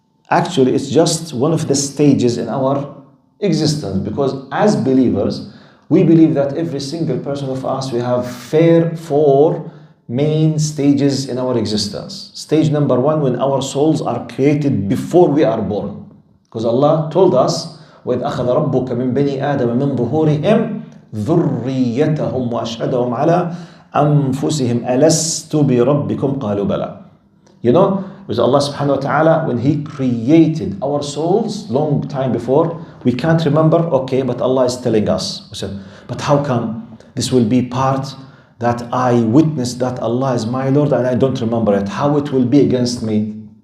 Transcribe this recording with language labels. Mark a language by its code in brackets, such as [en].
[en] Actually, it's just one of the stages in our existence. Because as believers, we believe that every single person of us, we have four main stages in our existence. Stage number one, when our souls are created before we are born. Because Allah told us, [ar] وَإِذْ أَخَذَ رَبُّكَ مِنْ بَنِي آدَمَ مِنْ ظُهُورِهِمْ ذُرِّيَّتَهُمْ وَأَشْهَدَهُمْ عَلَىٰ أَنفُسِهِمْ أَلَسْتُ بِرَبِّكُمْ قَالُوا بَلَىٰ. [en] You know, with Allah subhanahu wa ta'ala, when He created our souls long time before, we can't remember, okay, but Allah is telling us. We said, but how come this will be part that I witnessed that Allah is my Lord and I don't remember it? How it will be against me?